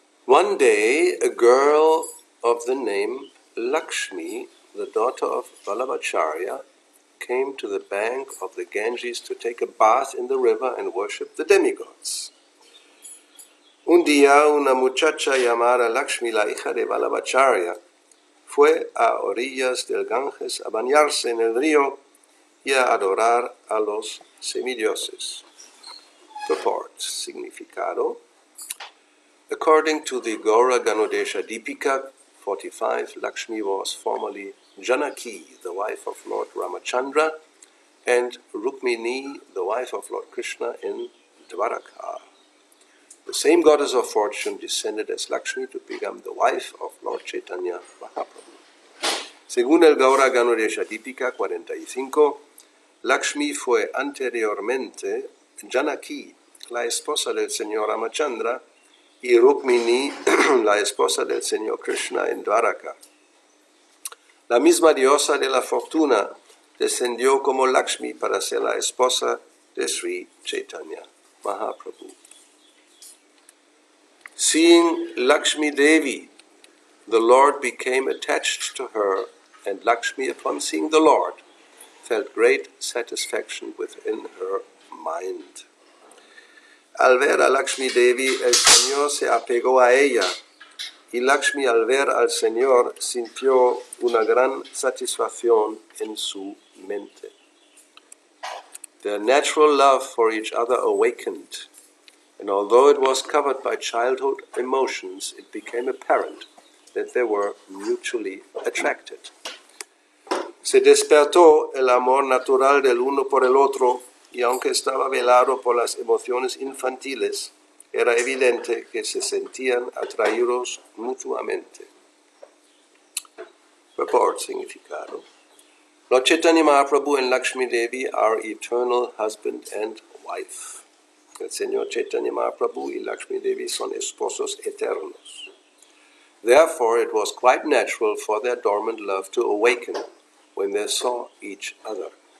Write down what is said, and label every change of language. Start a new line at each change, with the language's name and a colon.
English: One day, a girl of the name Lakshmi, the daughter of Vallabhacharya, came to the bank of the Ganges to take a bath in the river and worship the demigods.
Spanish: Un día, una muchacha llamada Lakshmi, la hija de Vallabhacharya, fue a orillas del Ganges a bañarse en el río y a adorar a los semidioses.
English: Purport,
Spanish: significado.
English: According to the Gauravani Deepika 45, Lakshmi was formerly Janaki, the wife of Lord Ramachandra, and Rukmini, the wife of Lord Krishna in Dwaraka. The same goddess of fortune descended as Lakshmi to become the wife of Lord Caitanya Mahaprabhu.
Spanish: Según el Gauravani Deepika 45, Lakshmi fue anteriormente Janaki, la esposa del señor Ramachandra, y Rukmini, la esposa del señor Krishna en Dwaraka. La misma diosa de la fortuna descendió como Lakshmi para ser la esposa de Sri Caitanya Mahaprabhu.
English: Seeing Lakshmi Devi, the Lord became attached to her, and Lakshmi, upon seeing the Lord, felt great satisfaction within her mind.
Spanish: Al ver a Lakshmi Devi, el Señor se apegó a ella, y Lakshmi al ver al Señor sintió una gran satisfacción en su mente.
English: Their natural love for each other awakened, and although it was covered by childhood emotions, it became apparent that they were mutually attracted.
Spanish: Se despertó el amor natural del uno por el otro, y aunque estaba velado por las emociones infantiles, era evidente que se sentían atraídos mutuamente.
English: Purport,
Spanish: significado.
English: Lord Caitanya Mahaprabhu and Lakshmi Devi are eternal husband and wife.
Spanish: El Señor Caitanya Mahaprabhu y Lakshmi Devi son esposos eternos.
English: Therefore, it was quite natural for their dormant love to awaken when they saw each other.